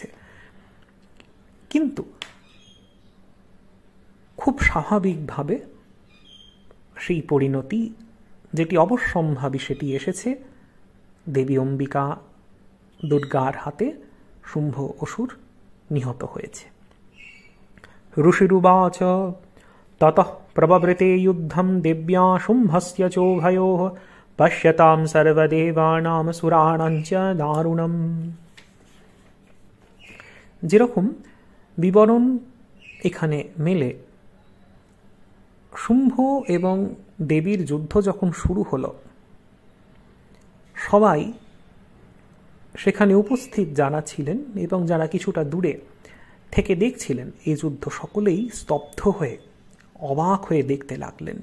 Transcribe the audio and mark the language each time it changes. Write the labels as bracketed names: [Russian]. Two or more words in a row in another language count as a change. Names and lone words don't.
[Bangla] কিন্তু খুব স্বাভাবিকভাবে সেই পরিণতি যেটি অবশ্যম্ভাবী সেটি এসেছে, দেবী অম্বিকা দুর্গার হাতে শুম্ভ অসুর নিহত হয়েছে। [Sanskrit] ঋষিরুবাচ ততঃ প্রববৃতে যুদ্ধম দেব্যা শুম্ভস্য চোভয়োঃ পশ্যতাম সর্বদেবানাম সুরাণাঞ্চ দারুণম। [Bangla] যেরকম বিবরণ এখানে মেলে, শুম্ভ এবং দেবীর যুদ্ধ যখন শুরু হলো, সবাই সেখানে উপস্থিত যারা ছিলেন এবং যারা কিছুটা দূরে থেকে দেখছিলেন এই যুদ্ধ, সকলেই স্তব্ধ হয়ে অবাক হয়ে দেখতে লাগলেন।